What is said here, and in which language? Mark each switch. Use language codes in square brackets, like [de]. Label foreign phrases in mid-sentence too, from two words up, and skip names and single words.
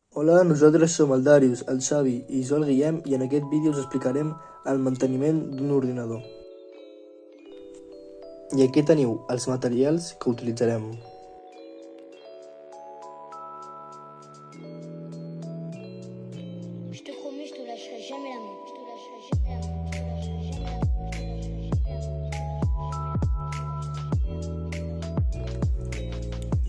[ca] Hola, nosaltres som el Darius, el Xavi i jo el Guillem i en aquest vídeo us explicarem el manteniment d'un ordinador. I aquí teniu els materials que utilitzarem. [fr] Je te promets, je te lâcherai jamais la main. Je te lâcherai jamais la main. Je te lâcherai jamais la main. Je te lâcherai jamais la main.